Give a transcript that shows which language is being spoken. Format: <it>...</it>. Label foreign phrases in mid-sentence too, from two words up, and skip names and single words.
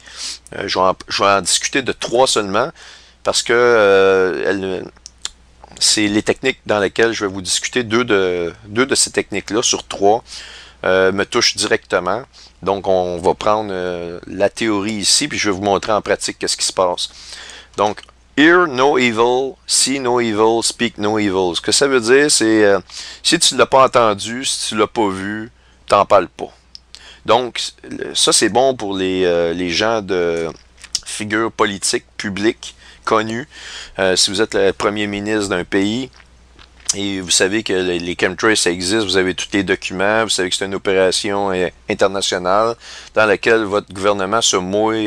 <fr>Je vais en discuter de 3 seulement, parce que c'est les techniques dans lesquelles je vais vous discuter. Deux de ces techniques-là sur 3 me touchent directement. Donc, on va prendre la théorie ici, puis je vais vous montrer en pratique qu'est-ce qui se passe. Donc,</fr> <en>hear no evil, see no evil, speak no evil.</en> <fr>Ce que ça veut dire, c'est si tu ne l'as pas entendu, si tu ne l'as pas vu, t'en parles pas. Donc, ça, c'est bon pour les gens de figures politiques publiques connues. Si vous êtes le premier ministre d'un pays et vous savez que les chemtrails, ça existe, vous avez tous les documents, vous savez que c'est une opération internationale dans laquelle votre gouvernement se mouille.</fr>